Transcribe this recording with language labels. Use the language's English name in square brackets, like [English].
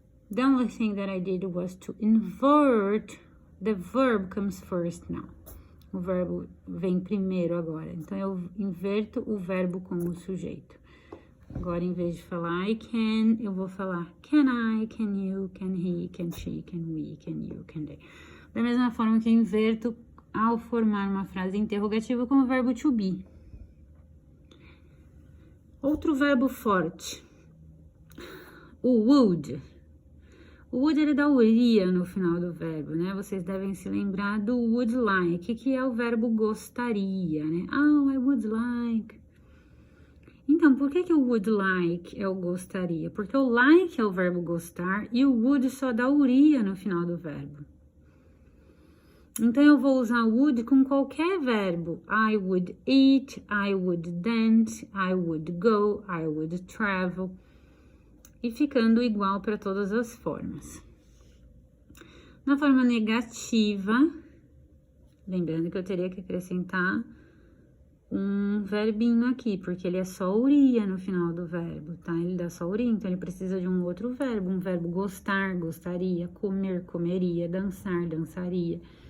[English] The only thing that I did was to invert. The verb comes first now. [Portuguese] O verbo vem primeiro agora. Então, eu inverto o verbo com o sujeito. Agora, em vez de falar [English] I can, [Portuguese] eu vou falar [English] can I, can you, can he, can she, can we, can you, can they. [Portuguese] Da mesma forma que eu inverto ao formar uma frase interrogativa com o verbo to be. Outro verbo forte. O would. O would, ele dá o ia no final do verbo, né? Vocês devem se lembrar do would like, que é o verbo gostaria, né? [English] Oh, I would like. [Portuguese] Então, por que o would like é o gostaria? Porque o like é o verbo gostar e o would só dá o ia no final do verbo. Então, eu vou usar would com qualquer verbo. [English] I would eat, I would dance, I would go, I would travel. [Portuguese] E ficando igual para todas as formas. Na forma negativa, lembrando que eu teria que acrescentar um verbinho aqui, porque ele é só o ia no final do verbo, tá? Ele dá só o ia, então ele precisa de um outro verbo, um verbo gostar, gostaria, comer, comeria, dançar, dançaria.